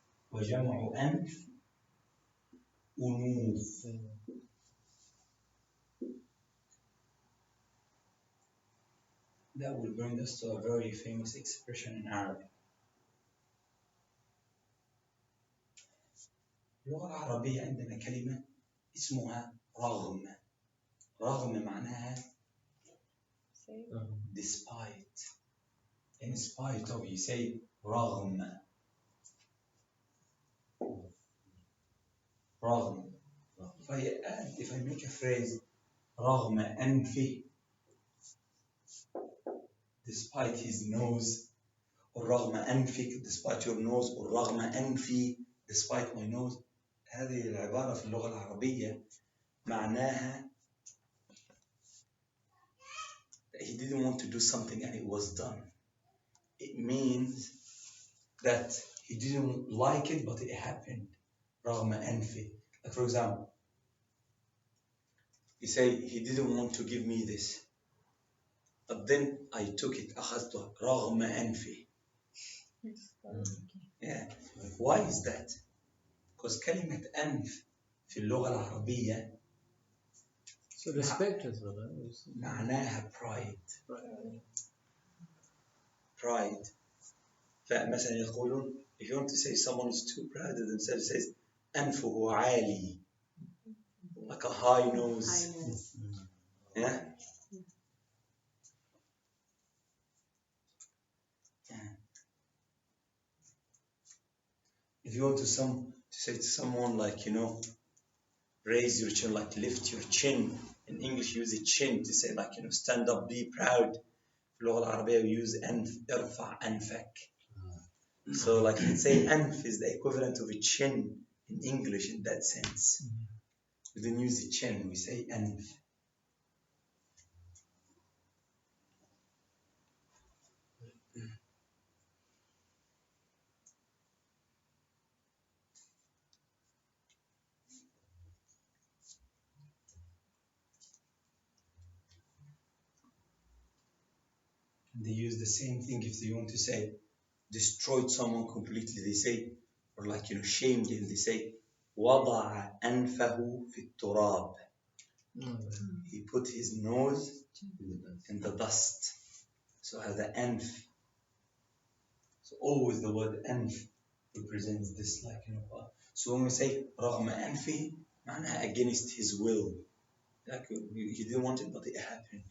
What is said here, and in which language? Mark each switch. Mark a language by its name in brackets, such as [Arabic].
[Arabic] وجمع أنف أنوف. [English] That will bring us to a very famous expression in Arabic. [Arabic] اللغة العربية عندنا كلمة اسمها رغم. رغم معناها despite. [English] In spite of, you say رغم. [Arabic] رغم. [English] If I make a phrase [Arabic] رغم أنفه, [English] despite his nose, or [Arabic] رغم أنفك, [English] despite your nose, or [Arabic] رغم أنفي, [English] despite my nose. [Arabic] هذه العبارة في اللغة العربية معناها [English] that he didn't want to do something and it was done. It means that he didn't like it, but it happened. [Arabic] رغم أنفه. [English] Like for example, you say he didn't want to give me this, but then I took it. [Arabic] أخذته رغم أنفه. [English] Yeah. Why is that? [Arabic] Because كلمة أنف في اللغة العربية [English] So respect as well. معناها pride. Pride. [Arabic] فمثلا يقولون, [English] if you want to say someone is too proud of themselves, it says [Arabic] أنفه عالي, [English] like a high nose. Yeah. If you want to say to someone like, raise your chin, like lift your chin. In English, use a chin to say like, stand up, be proud. [Arabic] في اللغة العربية [English] we use [Arabic] أنف, ارفع أنفك. [English] So like let's say أنف is the equivalent of a chin in English in that sense. We don't use a chin, we say أنف. They use the same thing if they want to say destroyed someone completely. They say or like shamed him. They say [Arabic] وضع أنفه في التراب. [English] He put his nose in the dust. So has the anf. So always the word anf represents this, like so when we say [Arabic] رغم أنفه, [English] معناها against his will. Like he didn't want it, but it happened.